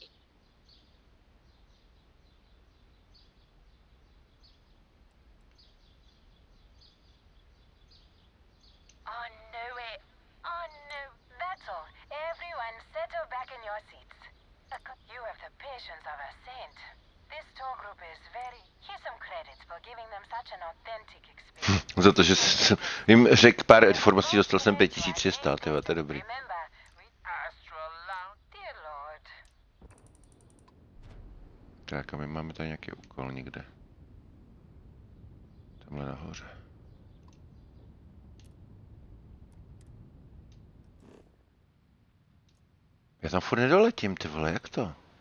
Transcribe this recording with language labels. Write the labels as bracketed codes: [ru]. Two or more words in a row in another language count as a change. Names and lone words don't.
[en] I knew it. I knew. That's all. Everyone settle back in your seats. You have the patience of a saint. This tour group is very... Here's some credits for giving them such an authentic experience. [cs] Za to, že jim řekl pár informací, dostal jsem 5300, tyhle, to je dobrý. Tak a my máme tady nějaký úkol někde. Tamhle nahoře. Já tam furt nedoletím, ty vole, jak to?